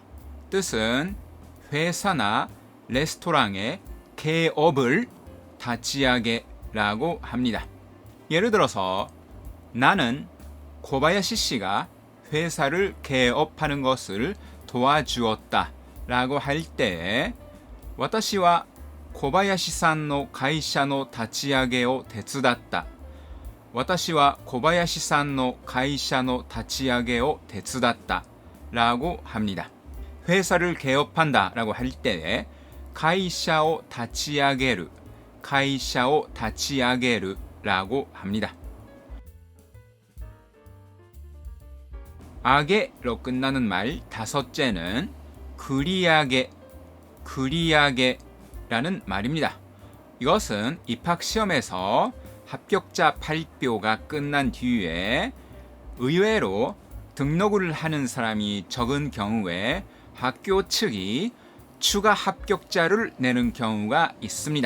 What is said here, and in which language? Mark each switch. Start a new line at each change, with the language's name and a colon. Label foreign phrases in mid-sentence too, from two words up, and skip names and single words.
Korean: 뜻은 회사나 레스토랑의 개업을 다치아게라고 합니다. 예를 들어서 나는 코바야시 씨가 회사를 개업하는 것을 도와주었다 라고 할 때에
Japanese: 私は小林さんの会社の立ち上げを手伝った。私は小林さんの会社の立ち上げを手伝った
Korean: 라고 합니다. 회사를 개업한다 라고 할 때에
Japanese: 会社を立ち上げる
Korean: 라고 합니다. 아게로 끝나는 말 다섯째는 그리아게라는 말입니다. 이것은 입학시험에서 합격자 발표가 끝난 뒤에 의외로 등록을 하는 사람이 적은 경우에 학교 측이 추가 합격자를 내는 경우가 있습니다.